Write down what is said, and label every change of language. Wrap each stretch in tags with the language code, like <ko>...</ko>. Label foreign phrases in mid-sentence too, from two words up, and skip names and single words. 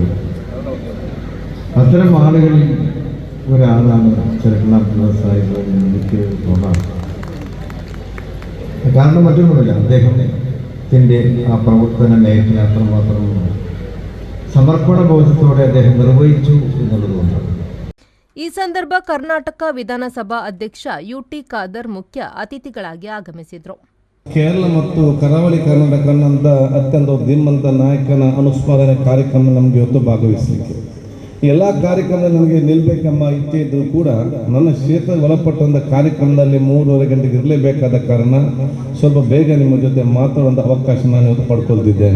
<ml>അത്തരം ആളുകളിൽ ഒരാളാണ് ചെർക്കളം അബ്ദുള്ള സാഹിബ് എന്ന് എനിക്ക് തോന്നാറ്. കാരണം മറ്റൊന്നുമില്ല, അദ്ദേഹത്തിൻ്റെ ആ പ്രവർത്തന മേഖല അത്രമാത്രം സമർപ്പണ ബോധത്തോടെ അദ്ദേഹം നിർവഹിച്ചു എന്നുള്ളതുകൊണ്ടാണ്.</ml> <kn>ಈ ಸಂದರ್ಭ ಕರ್ನಾಟಕ ವಿಧಾನಸಭಾ ಅಧ್ಯಕ್ಷ ಯುಟಿ ಖಾದರ್ ಮುಖ್ಯ ಅತಿಥಿಗಳಾಗಿ ಆಗಮಿಸಿದರು. ಕೇರಳ ಮತ್ತು ಕರಾವಳಿ ಕರ್ನಾಟಕನಂತ ಅತ್ಯಂತ ಧೀಮಂತ ನಾಯಕನ ಅನುಸ್ಮರಣೆ ಕಾರ್ಯಕ್ರಮ ನಮಗೆ ಇವತ್ತು ಭಾಗವಹಿಸಲಿಕ್ಕೆ ಎಲ್ಲ ಕಾರ್ಯಕ್ರಮದಲ್ಲಿ ನನಗೆ ನಿಲ್ಲಬೇಕೆಂಬ ಇಚ್ಛೆ ಇದ್ದರೂ ಕೂಡ ನನ್ನ ಕ್ಷೇತ್ರದ ಒಳಪಟ್ಟಂಥ ಕಾರ್ಯಕ್ರಮದಲ್ಲಿ 3:30 ಗಂಟೆಗೆ ಇರಲೇಬೇಕಾದ ಕಾರಣ ಸ್ವಲ್ಪ ಬೇಗ ನಿಮ್ಮ ಜೊತೆ ಮಾತಾಡುವಂಥ ಅವಕಾಶ ನಾನು ಇವತ್ತು ಪಡ್ಕೊಳ್ತಿದ್ದೇನೆ.</kn>